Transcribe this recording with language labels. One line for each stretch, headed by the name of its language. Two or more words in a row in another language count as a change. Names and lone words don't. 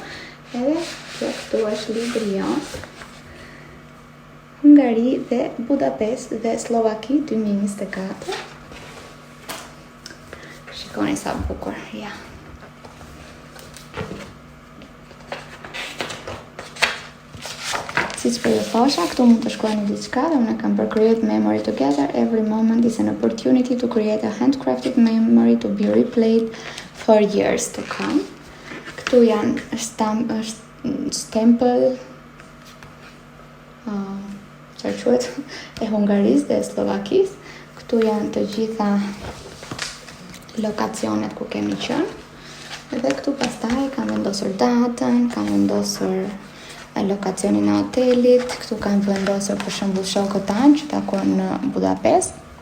Albanian: Edhe këtu është libri jonë. Hungari dhe Budapest dhe Slovaki 2024. Shikoni sa bukur, ja. Siç po ju thosha, këtu mund të shkruani diçka dhe unë kam për
English: create memory together. Every moment is an opportunity to create a handcrafted memory to be replayed for years to come.
Albanian: Këtu janë stempel e Hungarisë dhe Slovakisë. Këtu janë të gjitha lokacionet ku kemi qenë. Dhe këtu pastaj kam vendosur datën, kam vendosur lokacionin e hotelit, këtu kam vendosur për shembull shokët tanë që takuan në Budapest.